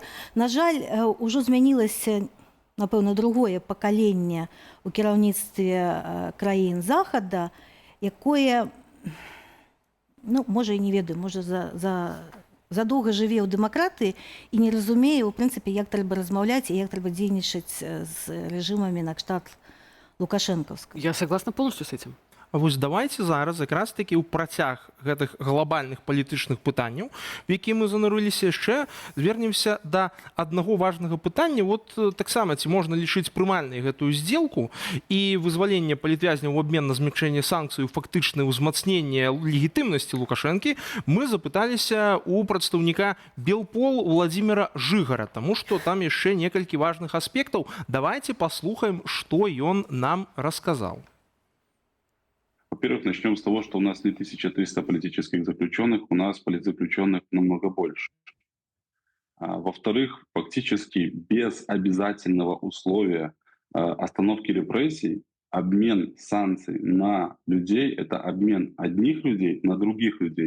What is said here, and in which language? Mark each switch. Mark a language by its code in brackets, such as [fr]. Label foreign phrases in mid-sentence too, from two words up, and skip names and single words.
[be] На жаль, ужо змянілася, напэўна, другое пакаленне ў кіраўніцтве краін Захада, якое, ну, можа, і не ведаю, можа, задоўга жыве ў дэмакратыі і не разумее, у прынцыпе, як трэба размаўляць і як трэба дзейнічаць з рэжымамі на кшталт лукашэнкаўскага. [ru] Я согласна полностью с этим. [be] А вось давайте зараз якраз такі ў працяг гэтых глобальных палітычных пытанняў, в які мы занырыліся яшчэ, звернемся да аднаго важнага пытання. Вот таксама, ці можна лічыць прымальнай гэтую здзелку і вызваленне палітвязняў у абмен на змякчэнне санкцый, фактычнае ўзмацненне легітымнасці Лукашэнкі, мы запыталіся у прадстаўніка Белпол Владимира Жыгара, таму што там яшчэ некалькі важных аспектаў. Давайте паслухаем, што ён нам расказаў. [ru] Во-первых, начнем с того, что у нас не 1300 политических заключенных, у нас политзаключенных намного больше. Во-вторых, фактически без обязательного условия остановки репрессий, обмен санкций на людей — это обмен одних людей на других людей.